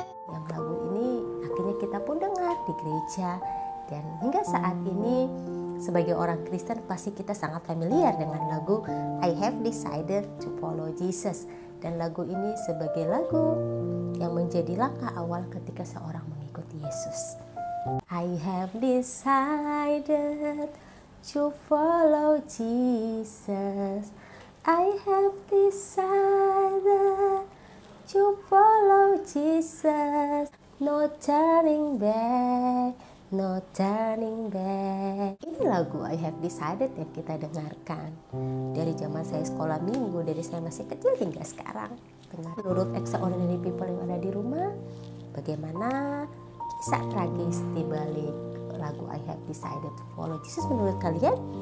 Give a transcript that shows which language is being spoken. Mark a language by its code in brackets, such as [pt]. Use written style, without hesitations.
[id] Yang lagu ini akhirnya kita pun dengar di gereja. Dan hingga saat ini sebagai orang Kristen pasti kita sangat familiar dengan lagu I Have Decided to Follow Jesus. Dan lagu ini sebagai lagu yang menjadi langkah awal ketika seorang mengikuti Yesus. [en] I have decided to follow Jesus. I have decided to follow Jesus. No turning back, no turning back. [id] Ini lagu I Have Decided yang kita dengarkan dari zaman saya sekolah minggu, dari saya masih kecil hingga sekarang. Menurut Extraordinary People yang ada di rumah, bagaimana kisah tragis di balik lagu I Have Decided to Follow Jesus menurut kalian?